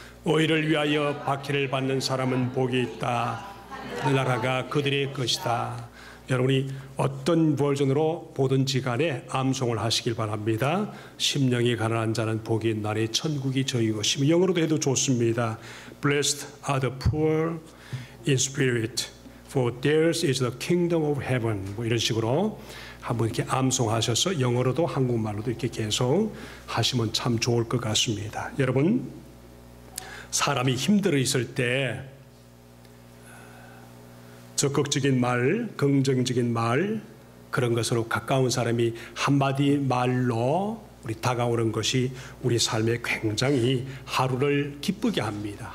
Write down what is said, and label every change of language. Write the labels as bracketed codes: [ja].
[ko] 의를 위하여 박해를 받는 사람은 복이 있다. 나라가 그들의 것이다. 여러분이 어떤 버전으로 보든지 간에 암송을 하시길 바랍니다. 심령이 가난한 자는 복이 있나니 천국이 저희 것이며, 영어로도 해도 좋습니다. [en] Blessed are the poor in spirit, for theirs is the kingdom of heaven. [ko] 뭐 이런 식으로 한번 이렇게 암송하셔서 영어로도 한국말로도 이렇게 계속 하시면 참 좋을 것 같습니다. 여러분, 사람이 힘들어 있을 때 적극적인 말, 긍정적인 말, 그런 것으로 가까운 사람이 한마디 말로 우리 다가오는 것이 우리 삶에 굉장히 하루를 기쁘게 합니다.